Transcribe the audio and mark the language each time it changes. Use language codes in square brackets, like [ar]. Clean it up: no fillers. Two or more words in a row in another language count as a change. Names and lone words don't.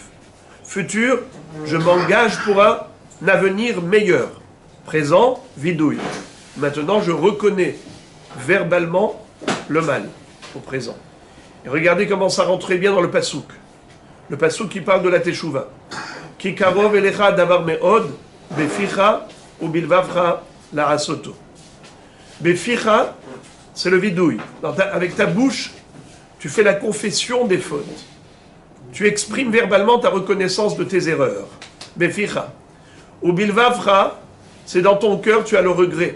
[fr] Futur, je m'engage pour un avenir meilleur. Présent, vidouille. Maintenant, je reconnais verbalement le mal au présent. Et regardez comment ça rentre bien dans le pasouk. Le pasouk qui parle de la teshuva. [he] כי קרוב אליך הדבר מאד, בפיך ובלבבך לעשתו. [fr] Beficha, c'est le vidouille. Avec ta bouche, tu fais la confession des fautes. Tu exprimes verbalement ta reconnaissance de tes erreurs. Beficha. [he] ובלבבך, [fr] c'est dans ton cœur, tu as le regret.